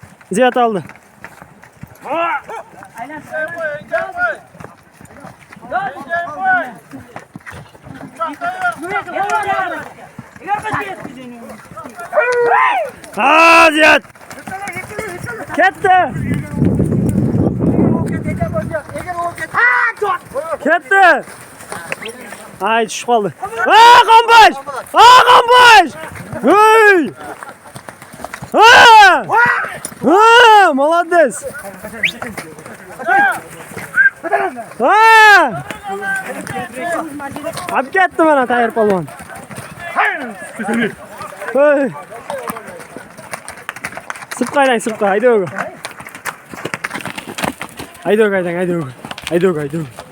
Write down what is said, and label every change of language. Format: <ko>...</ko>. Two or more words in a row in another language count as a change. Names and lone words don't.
<uz>Ziyad aldı. Ha Ziyad. Ketdi. Ketdi. Ay tushib qoldi. Ha Qambash! Ha Qambash! Hey! Ha! Ha!</uz> <ru>Молодец! Ha!</ru> <uz>Olib ketdi mana Tayir polvon. Hey! Sipqaylang, sipqa, hayda o'g'il. Hayda o'g'il, hayda o'g'il. Hayda o'g'il, hayda o'g'il.</uz>